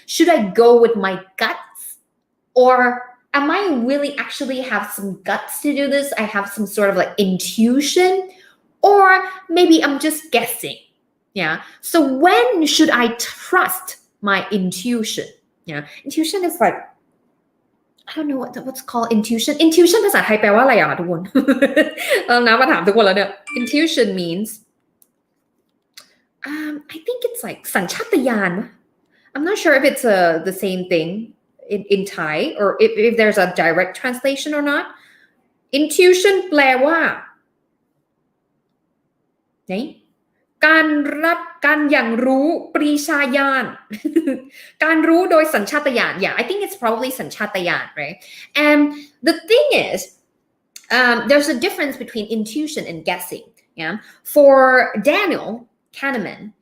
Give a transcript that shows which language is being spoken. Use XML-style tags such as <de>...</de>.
<en>Should I go with my guts? Or am I really actually have some guts to do this? I have some sort of like intuition, or maybe I'm just guessing. Yeah. So when should I trust my intuition? Yeah. Intuition is like, I don't know what's called intuition. Intuition</en> <th>ภาษาไทยแปลว่าอะไรอ่ะทุกคน น้ำมาถามทุกคนแล้วเนี่ย</th> <en>Intuition means I think it's like สัญชาตญาณ I'm not sure if it's the same thing in Thai or if there's a direct translation or not. Intuition</en> <th>แปลว่าการอย่างรู้ปรีชาญาณ การรู้โดยสัญชาตญาณ</th> <en>Yeah, I think it's probably สัญชาตญาณ right? And the thing is, there's a difference between intuition and guessing. Yeah, for Daniel Kahneman,</en>